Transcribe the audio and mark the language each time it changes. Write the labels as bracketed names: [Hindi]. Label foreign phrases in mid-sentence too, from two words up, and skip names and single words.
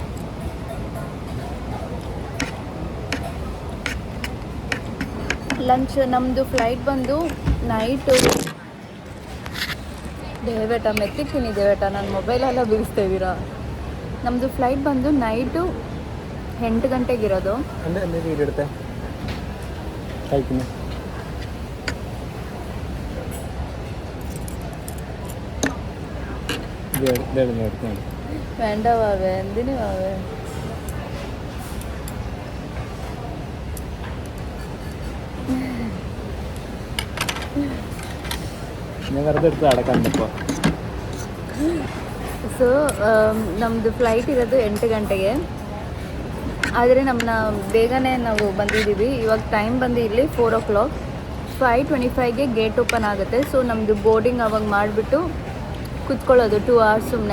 [Kannada] ಲಂಚ್ ನಮ್ಮದು ಫ್ಲೈಟ್ ಬಂದು ನೈಟು. ದೇವೇಟ ಮೆತ್ತಿಕ್ತೀನಿ, ದೇವೇಟ ನನ್ನ ಮೊಬೈಲೆಲ್ಲ ಬೀಳಿಸ್ತಾ ಇದ್ದೀರಾ. ನಮ್ಮದು ಫ್ಲೈಟ್ ಬಂದು ನೈಟು 8 ಗಂಟೆಗಿರೋದು. [Malayalam] വേണ്ട വാവേ, എന്തിനു വാവേ? ഞാൻ വെറുതെ എടുത്ത് അടക്കാൻ ഇപ്പോൾ. [Kannada] ಸೊ ನಮ್ಮದು ಫ್ಲೈಟ್ ಇರೋದು 8 ಗಂಟೆಗೆ. ಆದರೆ ನಮ್ಮನ್ನ ಬೇಗನೆ ನಾವು ಬಂದಿದ್ದೀವಿ. ಇವಾಗ ಟೈಮ್ ಬಂದು ಇಲ್ಲಿ 4 o'clock. 5:25ಗೆ ಗೇಟ್ ಓಪನ್ ಆಗುತ್ತೆ. ಸೊ ನಮ್ಮದು ಬೋರ್ಡಿಂಗ್ ಅವಾಗ ಮಾಡಿಬಿಟ್ಟು ಕೂತ್ಕೊಳ್ಳೋದು 2 hours ಸುಮ್ಮನೆ.